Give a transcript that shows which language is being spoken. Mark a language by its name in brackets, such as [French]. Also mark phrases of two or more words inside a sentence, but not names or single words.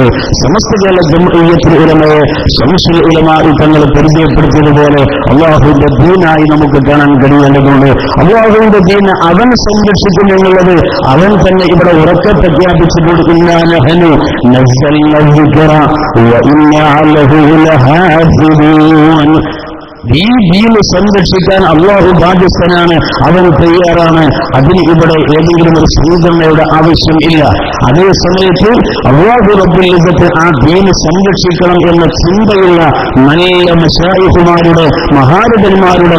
[Malayalam] സമസ്ത കേരള ജംഇയ്യത്തുൽ ഉലമയെ ശംസുൽ ഉലമാ തങ്ങൾ പരിചയപ്പെടുത്തിയതുപോലെ അല്ലാഹുവിന്റെ ദീനായി നമുക്ക് കാണാൻ കഴിയേണ്ടതുണ്ട്. അല്ലാഹുവിന്റെ ദീൻ അവൻ സംരക്ഷിക്കും എന്നുള്ളത് അവൻ തന്നെ ഇവിടെ ഉറക്കെ പ്രഖ്യാപിച്ചിട്ടുണ്ട്. [Arabic] إنا نحن نزلنا الذِّكْرَ وَإِنَّا لَهُ لَحَافِظُونَ. [Malayalam] ഈ ദീന് സംരക്ഷിക്കാൻ അല്ലാഹു ബാധ്യസ്ഥനാണ്, അവൻ തയ്യാറാണ്. അതിന് ഇവിടെ ഏതെങ്കിലും ഒരു സംഘടനയുടെ ആവശ്യം ഇല്ല. അതേ സമയത്ത് അല്ലാഹു റബ്ബുൽ ഇസ്സത്ത് ആ ദീന് സംരക്ഷിക്കണം എന്ന ചിന്തയുള്ള നല്ല മശായിഖുമാരുടെ മഹാരഥന്മാരുടെ